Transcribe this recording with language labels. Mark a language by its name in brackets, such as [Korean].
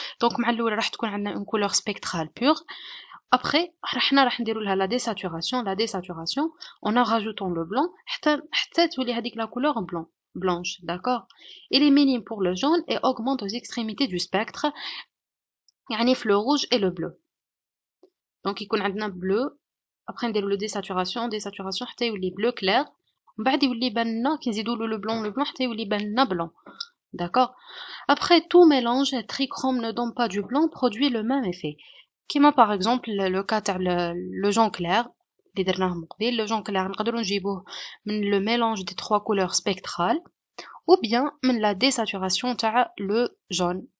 [French] Donc, [Arabic] مع الأولى راح تكون عندنا [French] une couleur spectrale pure. Après, [Arabic] راح نديرو لها [French] la désaturation, en en rajoutant le blanc, [Arabic] حتى تولي هذيك [French] la couleur blanche, d'accord? Il est minime pour le jaune et augmente aux extrémités du spectre, [Arabic] يعني في [French] le rouge et le bleu. Donc, [Arabic] يكون عندنا [French] bleu. Après [Arabic] نديرو [French] le désaturation [Arabic] حتى يولي [French] bleu clair. [Arabic] من بعد يولي يبان لنا كي نزيدو له [French] le blanc [Arabic] حتى يولي يبان لنا blanc. [French] D'accord? Après, tout mélange trichrome ne donne pas du blanc, produit le même effet. [Arabic] كيما [French] par exemple le cas [Arabic] تاع [French] le jaune clair [Arabic] اللي درناه من قبل. [French] Le jaune clair [Arabic] نقدروا نجيبوه من [French] le mélange des trois couleurs spectrales ou bien [Arabic] من [French] la désaturation [Arabic] تاع [French] le jaune.